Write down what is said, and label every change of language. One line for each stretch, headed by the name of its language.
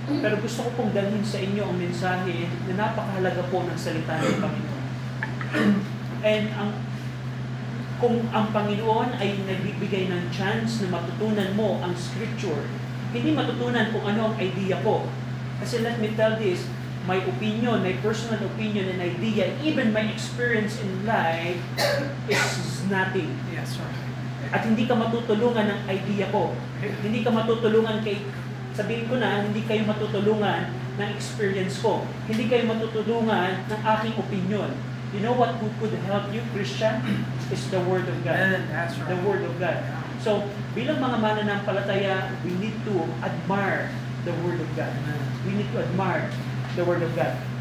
Filipino: Pero gusto ko pong dalhin sa inyo ang mensahe na napakahalaga po ng salita ng Panginoon. And kung ang Panginoon ay nagbibigay ng chance na matutunan mo ang scripture, hindi matutunan kung ano ang idea ko.
English: Kasi let me tell this, my opinion, my personal opinion and idea, even my experience in life is nothing. Yes, sir.
Filipino: At hindi ka matutulungan ng idea ko. Hindi ka matutulungan sabihin ko na, hindi kayo matutulungan ng experience ko. Hindi kayo matutulungan ng aking opinion.
English: You know what could help you, Christian? Is the Word of God. Amen. That's right. The Word of God. So,
Filipino: bilang mga mananampalataya,
English: we need to admire the Word of God. We need to admire the Word of God.